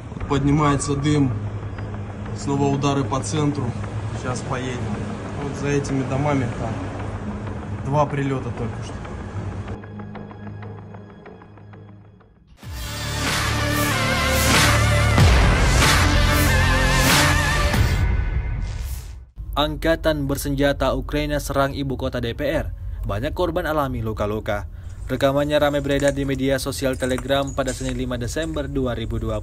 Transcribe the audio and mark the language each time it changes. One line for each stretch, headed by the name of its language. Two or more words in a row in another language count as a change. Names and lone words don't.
Russian: поднимается дым, снова удары по центру. Сейчас поедем. Вот за этими домами там 2 прилета только что.
Indonesian: Angkatan bersenjata Ukraina serang ibu kota DPR. Banyak korban alami luka-luka. Rekamannya ramai beredar di media sosial Telegram pada Senin 5 Desember 2022.